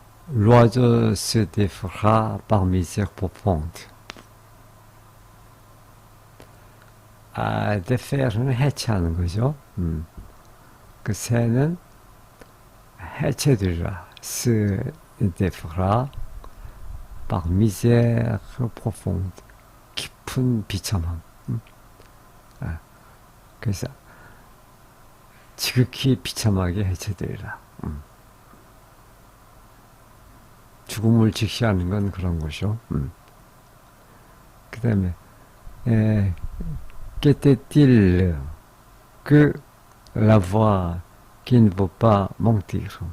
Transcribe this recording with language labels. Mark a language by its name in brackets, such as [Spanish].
[French] L'oiseau se défera par misère profonde. [Korean] défaire는 해체하는 거죠. 그 새는 해체되리라. [French] se défera par misère profonde. [Korean] 깊은 비참함. 그래서 지극히 비참하게 해체되리라. 죽음을 직시하는 건 그런 거죠. [French] 그 다음에 qu'était-il que la voix qui ne veut pas mentir?